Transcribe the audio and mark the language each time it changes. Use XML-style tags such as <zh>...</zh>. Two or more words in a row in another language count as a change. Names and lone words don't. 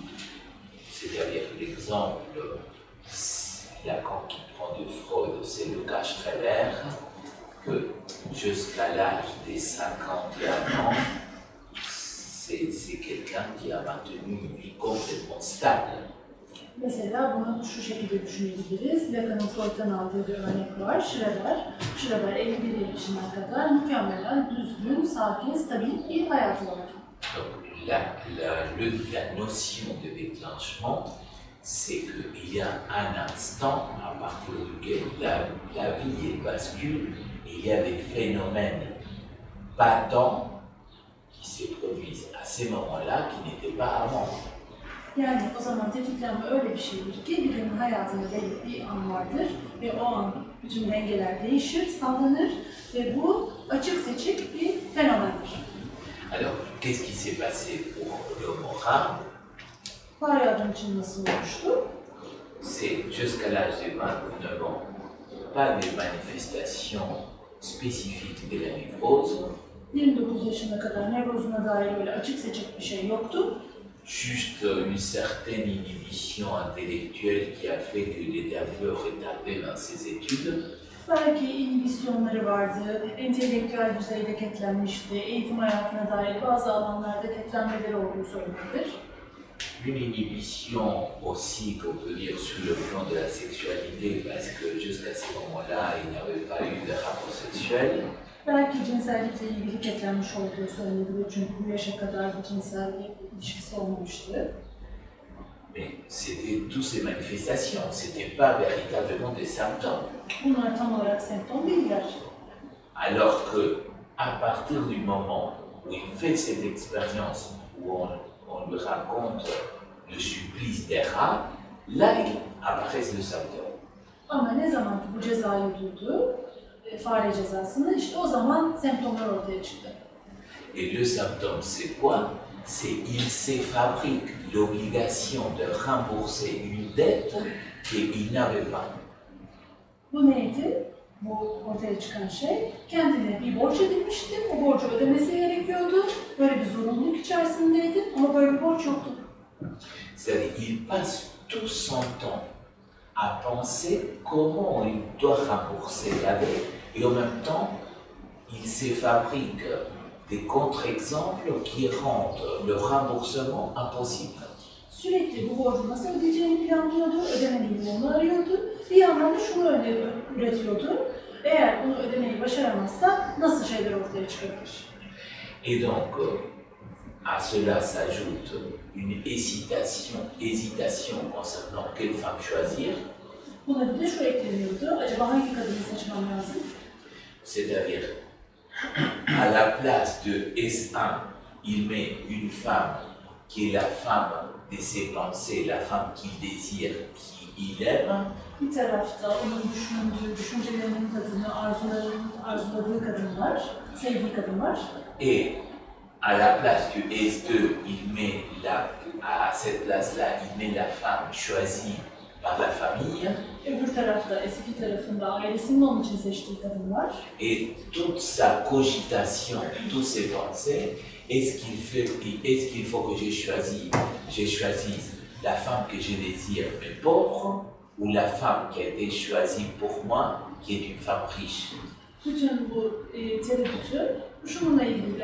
<fr>C'est-à-dire l'exemple, Lacan qui prend de Freud, c'est le cas Schreber, que jusqu'à l'âge des 51 ans, c'est quelqu'un qui a maintenu une vie complètement stable.</fr> <tr>Mesela bunu şu şekilde düşünebiliriz. Lacan'ın Freud'dan aldığı bir örnek var. Schreber 51 yaşına kadar mükemmelen düzgün, sakin, stabil bir hayatı var.</tr> <fr>Donc la notion de déclenchement, c'est qu'il y a un instant à partir duquel la vie bascule, et il y a des phénomènes battants qui se produisent à ces moments-là qui n'étaient pas avant.</fr> <tr>Yani o zaman tetiklenme öyle bir şeydir ki birinin hayatında belli bir an vardır ve o an bütün dengeler değişir, sallanır ve bu açık seçik bir fenomendir.</tr> <fr>Alors, qu'est-ce qui s'est passé pour le Mora?</fr> <tr>Fare adım için nasıl olmuştu?</tr> <fr>C'est jusqu'à l'âge de 29 ans, pas de manifestations spécifiques de la névrose,</fr> <tr>29 yaşına kadar nevrozuna dair öyle açık seçik bir şey yoktu.</tr> <fr>juste une certaine inhibition intellectuelle qui a fait que il était un peu retardé dans ses études.</fr> <tr>Belki inhibisyonları vardı, entelektüel düzeyde ketlenmişti, eğitim hayatına dair bazı alanlarda ketlenmeleri olduğu söylenebilir.</tr> <fr>Une inhibition aussi, qu'on peut dire, sur le plan de la sexualité, parce que jusqu'à ce moment-là, il n'avait pas eu de rapport sexuel.</fr> <tr>Belki cinsellikle ilgili ketlenmiş olduğu söylenebilir çünkü bu yaşa kadar bir cinsel ilişkisi olmamıştı.</tr> <fr>Mais c'était toutes ces manifestations, c'était pas véritablement des symptômes.</fr> <tr>Bunlar tam olarak semptom değiller.</tr> <fr>Alors que, à partir du moment où il fait cette expérience, où on lui raconte le supplice des rats, là, il apparaissent les symptômes.</fr> <tr>Ama ne zaman ki bu cezayı duydu, fare cezasını, işte o zaman semptomlar ortaya çıktı.</tr> <fr>Et le symptôme, c'est quoi? C'est il se fabrique l'obligation de rembourser une dette qu'il n'avait pas.</fr> <tr>Bu neydi? Bu ortaya çıkan şey, kendine bir borç edinmişti, o borcu ödemesi gerekiyordu, böyle bir zorunluluk içerisindeydi ama böyle bir borç yoktu.</tr> <fr>C'est-à-dire il passe tout son temps à penser comment il doit rembourser la dette et en même temps, il se fabrique des contre-exemples qui rendent le remboursement impossible.</fr> <tr>Sürekli bu borcu nasıl ödeyeceğini planlıyordu, ödemediği yolunu arıyordu. Bir yandan da şunu üretiyordu, eğer bunu ödemeyi başaramazsa nasıl şeyler ortaya çıkabilir?</tr> <fr>Et donc, à cela s'ajoute une hésitation concernant quelle femme choisir.</fr> <tr>Buna bir de şu ekleniyordu, acaba hangi kadını seçmem lazım?</tr> <fr>C'est-à-dire, à la place de S1, il met une femme qui est la femme de ses pensées, la femme qu'il désire, qu'il aime.</fr> <tr>Bir tarafta onun düşündüğü, düşüncelerinin kadını, arzuladığı kadınlar, sevdiği kadınlar.</tr> <fr>Et à la place du S2, il met à cette place-là, il met la femme choisie par la famille.</fr> <tr>Öbür tarafta, eski tarafında ailesinin onun için seçtiği kadınlar.</tr> <fr>Et toute sa cogitation, toutes ses pensées, est-ce qu'il faut que je choisisse la femme que je désire mais pauvre, ou la femme qui a été choisie pour moi, qui est une femme riche?</fr> <tr>Bütün bu tereddütü şununla ilgili.</tr>